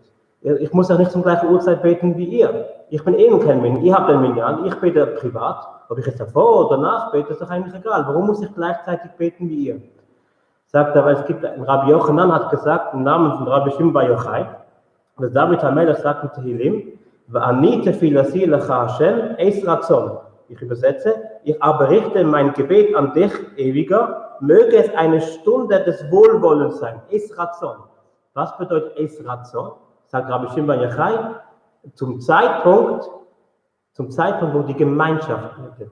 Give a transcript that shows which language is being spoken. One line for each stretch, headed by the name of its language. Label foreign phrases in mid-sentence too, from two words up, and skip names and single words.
German: Ich muss auch nicht zum gleichen Uhrzeit beten wie ihr. Ich bin kein Minyan, ihr habt ein Minyan, ich bete privat. Ob ich jetzt davor oder danach bete, ist doch eigentlich egal. Warum muss ich gleichzeitig beten wie ihr? Sagt er, weil es gibt, Rabbi Yochanan hat gesagt, im Namen von Rabbi Shimi Bar Yochai, dass David HaMelech sagt mit Tehillim,
Hebrew: ואני תפלתי לך השם עת רצון.
German: Ich übersetze, ich aber richte mein Gebet an dich, Ewiger, möge es eine Stunde des Wohlwollens sein.
Hebrew: עת רצון.
German: Was bedeutet
Hebrew: עת רצון?
German: Sagt Rabbi Shimi Bar Yochai, zum Zeitpunkt, wo die Gemeinschaft betet.